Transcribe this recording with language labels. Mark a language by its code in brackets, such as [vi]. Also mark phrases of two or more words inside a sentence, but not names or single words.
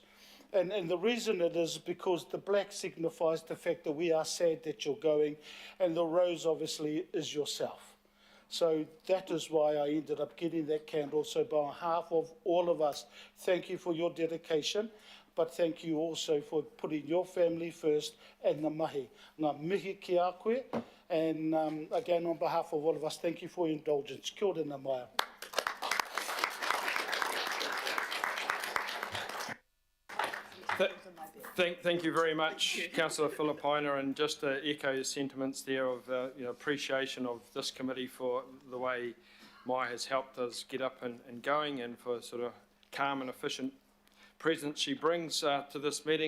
[en] And the reason it is because the black signifies the fact that we are sad that you're going, and the rose obviously is yourself. So that is why I ended up getting that candle. So by behalf of all of us, thank you for your dedication, but thank you also for putting your family first and the mahi. [mi] Ngā mihi ki a koe, [en] and again on behalf of all of us, thank you for your indulgence. [mi] Kia ora ngā maia. [en] Thank you very much, Councillor Filipina, and just to echo your sentiments there of appreciation of this committee for the way Mai has helped us get up and going, and for sort of calm and efficient presence she brings to this meeting.